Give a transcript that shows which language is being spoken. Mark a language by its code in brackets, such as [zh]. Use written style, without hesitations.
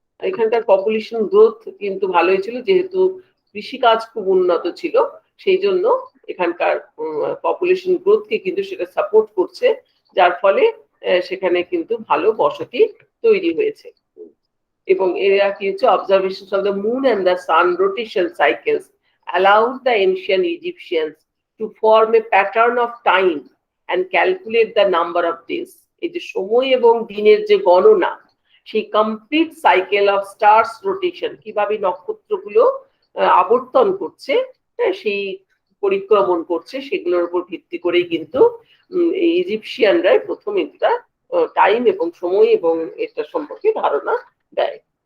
[bn] এখানকার population growth কিন্তু ভালোই ছিল, যেহেতু কৃষিকাজ খুব উন্নত ছিল, সেই জন্য এখানকার পপুলেশন গ্রোথকে কিন্তু সেটা সাপোর্ট করছে, যার ফলে সেখানে কিন্তু ভালো বসতি তৈরি হয়েছে। এবং এরা কি হচ্ছে, [en] Observation of the moon and the sun rotation cycles allowed the ancient Egyptians to form a pattern of time and calculate the number of days. [bn] এই যে সময় এবং দিনের যে গণনা, সেই [en] complete cycle of stars rotation, [bn] কিভাবে নক্ষত্রগুলো আবর্তন করছে, সেই পরিক্রমণ করছে, সেগুলোর উপর ভিত্তি করেই কিন্তু এই ইজিপশিয়ানরাই প্রথম এটা টাইম এবং সময় এবং এটা সম্পর্কে ধারণা দেয়।